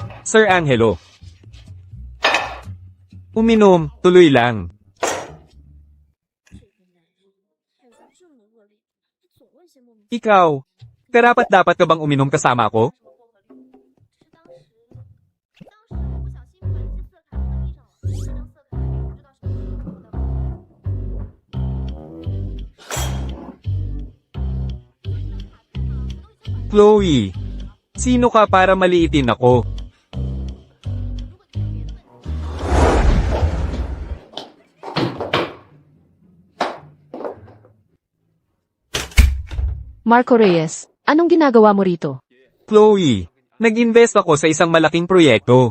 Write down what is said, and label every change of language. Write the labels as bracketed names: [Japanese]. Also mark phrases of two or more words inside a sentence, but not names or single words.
[Filipino] Sir Angelo. Uminom, tuloy lang. [Chinese] 还有这么恶劣，总问些莫名 [Filipino] Ikaw, karapat-dapat ka bang uminom kasama ko? [Chinese] 只是当时我不小心把那些色卡放地上了，这张色卡我不知道是谁送的。 [Filipino] Chloe, sino ka para maliitin ako? Marco Reyes, anong ginagawa mo rito? Chloe, nag-invest ako sa isang malaking proyekto.